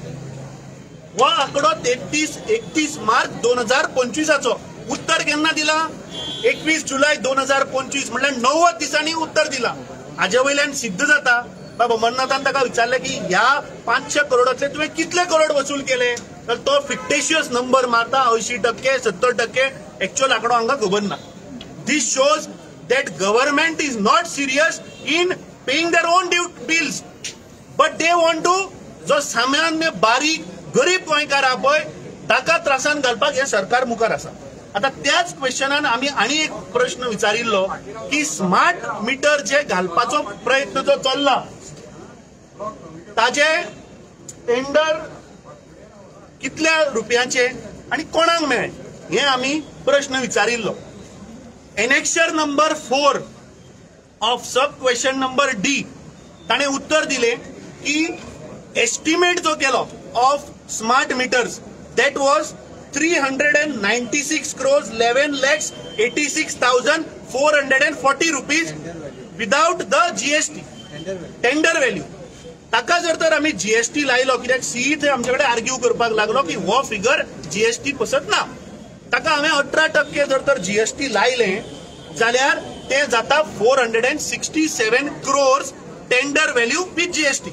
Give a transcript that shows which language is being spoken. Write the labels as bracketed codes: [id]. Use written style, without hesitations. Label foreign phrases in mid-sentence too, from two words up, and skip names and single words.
[kok] हो आंकडो 31 मार्च 2025 उत्तर केन्ना दिला 21 जुलय 2025 म्हणल्यार 90 दिसांनी उत्तर दिला. हाजे वयल्यान सिद्ध जाता बाबा मन्नाथान ताका विचारलें की ह्या 500 करोडातले तुवें कितले करोड वसूल केले तर तो [en] fictitious number [kok] मारता 80% 70% एक्चुअल आंकडो हांकां खबर ना. [en] This shows that government is not serious in paying their own bills, but they want to [kok] जो सामान्य बारीक गरीब गोंयकार आहा पळय ताका त्रासान घालपाक हे सरकार मुखार आसा. आता त्याच क्वेश्चनान आमी आनी एक प्रश्न विचारिल्लो की [en] smart meter [kok] जे घालपाचो प्रयत्न जो चल्ला ताजे टेंडर कितल्या रुपयाचे आणि कोणाक मेळ्ळे हे आमी प्रश्न विचारिल्लो. [en] Annexure number 4 of sub question number D [kok] ताणे उत्तर दिले की एस्टिमेट जो केलो [en] of smart meters that was 396 crores 11 lakhs 86,440 rupees without the GST tender value. [kok] ताका जर तर आम्ही जीएसटी लायलो कित्याक सीई थंय आमच्याकडे आर्ग्यू करपाक लागलो की हो फिगर जीएसटी पसत ना, ताका हांवें 18% जर तर जीएसटी लायले जाल्यार ते जाता 467 crores [en] tender value with GST.